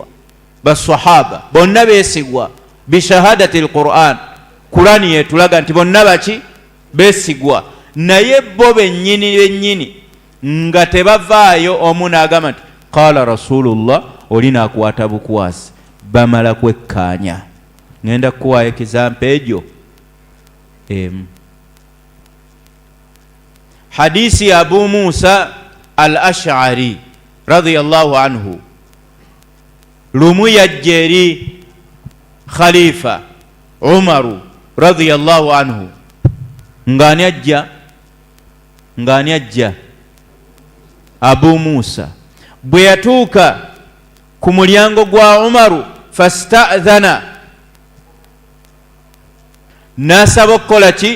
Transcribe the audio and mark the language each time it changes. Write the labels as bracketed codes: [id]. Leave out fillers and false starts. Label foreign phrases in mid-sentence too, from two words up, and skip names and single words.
[lg] Basahaba bonna beesigwa [ar] بشهادة القرآن, [lg] Kurani yetulaga nti bonna baki beesigwa. Naye bo bennyini nga tebavaayo omu n'agamba nti [ar] قال رسول الله, [lg] oli n'akwata bukwasi, bamala kwekkaanya. Ngenda kukuwaayo ekizampa egyo emu. Hadisi ya Abu Musa al-Ash'ari [ar] رضي الله عنه, [lg] lumu yajja eri khalifa Umaru [ar] رضي الله عنه. [lg] Ng'ani ajja? Abu Musa. Bwe yatuuka ku mulyango gwa Umaru, fasta'dhana, n'asaba okukola ki?